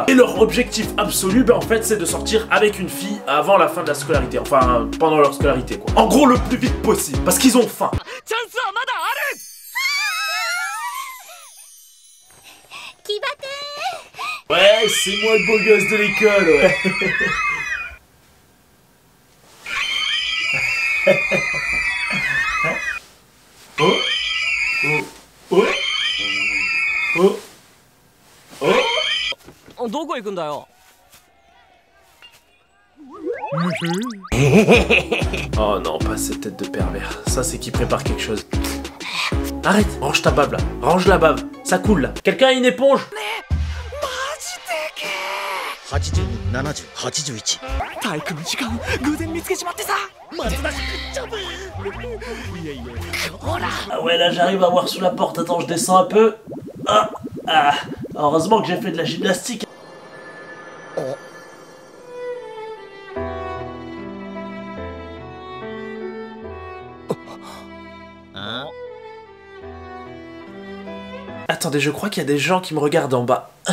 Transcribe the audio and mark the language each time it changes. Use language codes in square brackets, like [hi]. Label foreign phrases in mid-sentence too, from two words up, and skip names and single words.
[fr] Et leur objectif absolu, ben en fait, c'est de sortir avec une fille avant la fin de la scolarité. Enfin, pendant leur scolarité, quoi. En gros, le plus vite possible, parce qu'ils ont faim. Ouais, c'est moi le beau gosse de l'école, ouais. Oh, oh, oh, oh, oh. [ja] どこ行くんだよ。 [fr] Oh non, pas cette tête de pervers. Ça, c'est qui prépare quelque chose. Arrête, range ta bave là. Range la bave. Ça coule là. Quelqu'un a une éponge? [ja] 80、70、81。体育の時間偶然見つけちまってさ。松田食っちゃう。ほら。 [fr] Ah ouais, là j'arrive à voir sous la porte. Attends, je descends un peu. Ah, heureusement que j'ai fait de la gymnastique. Attendez, je crois qu'il y a des gens qui me regardent en bas.